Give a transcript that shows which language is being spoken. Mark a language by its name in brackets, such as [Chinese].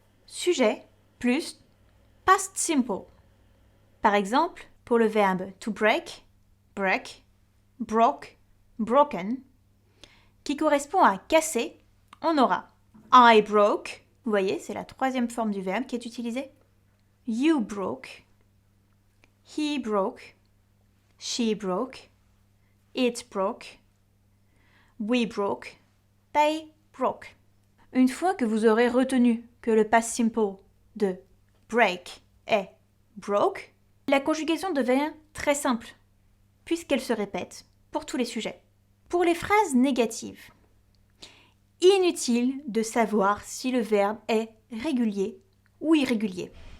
[French] Sujet plus past simple. Par exemple, pour le verbe [English] to break, break, broke, broken, [French] qui correspond à casser, on aura [English] I broke, [French] vous voyez, c'est la 3e forme du verbe qui est utilisée. [English] You broke, he broke, she broke, it broke, we broke, they broke. [French] Une fois que vous aurez retenu que le past simple de break est broke, la conjugaison devient très simple, puisqu'elle se répète pour tous les sujets. Pour les phrases négatives, inutile de savoir si le verbe est régulier ou irrégulier.